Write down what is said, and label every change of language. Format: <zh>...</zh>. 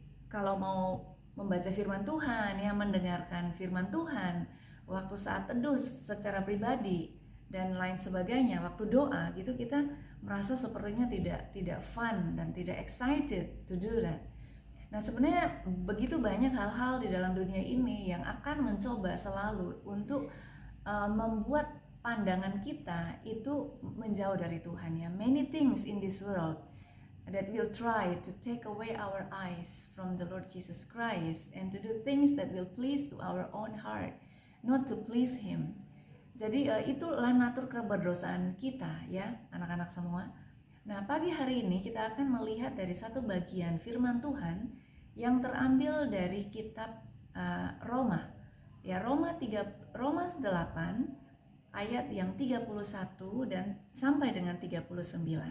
<id>Kalau mau membaca firman Tuhan ya, mendengarkan firman Tuhan, waktu saat teduh secara pribadi dan lain sebagainya, waktu doa gitu, kita merasa sepertinya tidak fun dan tidak</id> <en>excited to do that.</en> <id>Nah sebenarnya begitu banyak hal-hal di dalam dunia ini yang akan mencoba selalu untuk membuat pandangan kita itu menjauh dari Tuhan ya.</id> <en>Many things in this world that will try to take away our eyes from the Lord Jesus Christ and to do things that will please to our own heart, not to please Him.</en> <id>Jadi itulah natur keberdosaan kita ya anak-anak semua. Nah, pagi hari ini kita akan melihat dari satu bagian firman Tuhan yang terambil dari kitab Roma. Ya, Roma 8 ayat yang 31 dan sampai dengan 39.</id>